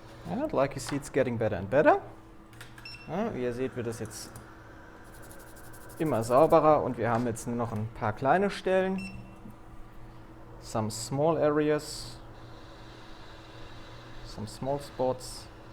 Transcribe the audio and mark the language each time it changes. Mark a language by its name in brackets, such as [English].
[English] And like you see, it's getting better and better. [German] Ja, wie ihr seht, wird es jetzt immer sauberer und wir haben jetzt nur noch ein paar kleine Stellen. [English] Some small areas, some small spots.